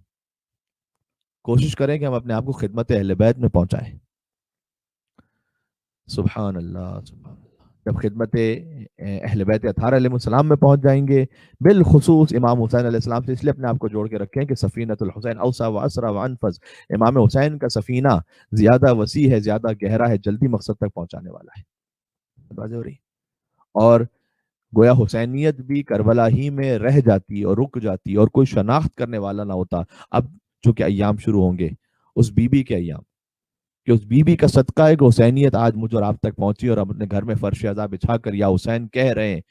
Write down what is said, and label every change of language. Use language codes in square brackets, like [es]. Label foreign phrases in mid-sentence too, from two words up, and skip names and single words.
[ur] کوشش کریں کہ ہم اپنے آپ کو خدمت اہل بیت میں پہنچائیں. [ar] سبحان اللہ سبحان اللہ. [ur] جب خدمت اہل بیت اطہار [ar] علیہ السلام [ur] میں پہنچ جائیں گے، بالخصوص امام حسین [ar] علیہ السلام [ur] سے اس لیے اپنے آپ کو جوڑ کے رکھیں کہ [ar] سفینۃ الحسین اوسع و اسرع و انفذ، [ur] امام حسین کا سفینہ زیادہ وسیع ہے، زیادہ گہرا ہے، جلدی مقصد تک پہنچانے والا ہے. اور گویا حسینیت بھی کربلا ہی میں رہ جاتی اور رک جاتی اور کوئی شناخت کرنے والا نہ ہوتا. اب چونکہ ایام شروع ہوں گے، اس بی بی کے ایام، کہ اس بی بی کا صدقہ ہے کہ حسینیت آج مجھ اور آپ تک پہنچی اور ہم اپنے گھر میں فرش عزا بچھا کر یا حسین کہہ رہے ہیں.